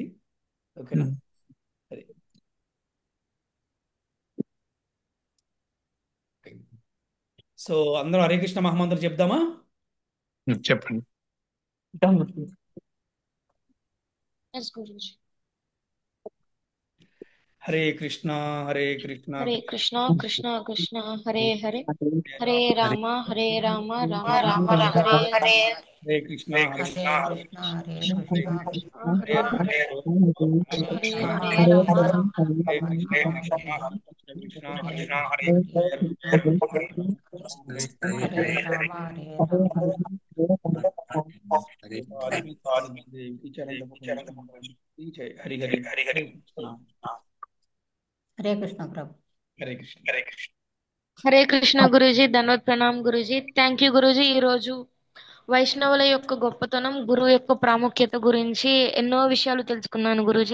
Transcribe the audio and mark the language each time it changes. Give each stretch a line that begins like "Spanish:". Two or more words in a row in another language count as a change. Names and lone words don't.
Telugu: ఓకేనా? సరే. సో అందరూ హరే కృష్ణ మహామంత్రం చెప్దామా? చెప్పండి. ఎస్ గురూజీ.
Sanskrit: హరే కృష్ణ హరే కృష్ణ హరే కృష్ణ కృష్ణ కృష్ణ హరే హరే, హరే రామ హరే రామ రామ రామ హరే హరే. హరే కృష్ణ హరే హరే కృష్ణ హరే కృష్ణ హరే హరే హరే హరే రామ రామ హరే కృష్ణ కృష్ణ హరే హరే. హరే రామ హరే రామ సాధుకి దేవికి చరణి జయ హరి హరి హరే కృష్ణ.
Telugu: హరే కృష్ణ ప్రభు. హరే కృష్ణ. హరే కృష్ణ గురూజీ, ధన్వత్ ప్రణామ్ గురూజీ.
English: thank you
Telugu: గురూజీ. ఈరోజు వైష్ణవుల యొక్క గొప్పతనం, గురువు యొక్క ప్రాముఖ్యత గురించి ఎన్నో విషయాలు తెలుసుకున్నాను గురూజీ.